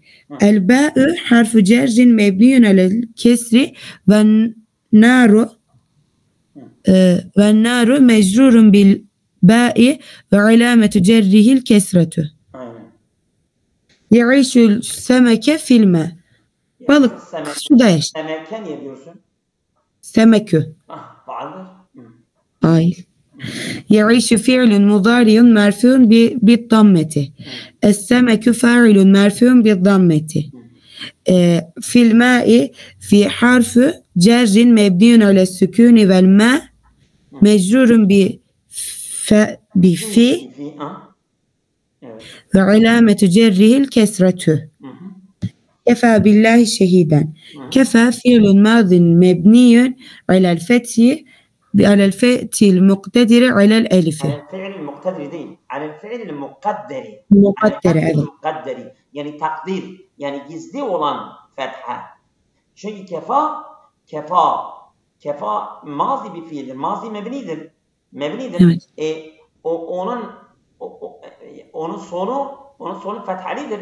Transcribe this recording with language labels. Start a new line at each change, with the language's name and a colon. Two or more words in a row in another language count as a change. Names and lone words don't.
Arabic: الباء حرف جر مبني على الكسر والنار مجرور بالباء وعلامة جره الكسرة. يعيش السمك في الماء.
Turkish: Balık suda yaşar. Semeke niye diyorsun? Semekü. Faaldir. Hayır.
Arabic: يعيش فعل مضارع مرفوع بالضمة. السمك فاعل مرفوع بالضمة. في الماء في حرف جر مبني على السكون والماء مجرور بفي
Turkish: Evet.
Arabic: وعلامة جره الكسرة. كفى بالله شهيدا. كفى فعل ماض مبني على الفتح على الفئة المقتدرة على الألف. على الفعل المقتدر değil. على الفعل المقدر. المقدرة على
Turkish: evet. المقدر. Yani takdir. Yani gizli olan fetha. Çünkü kefa mazi bir fiildir. Mazi mebnidir. Evet. Onun sonu fethalidir.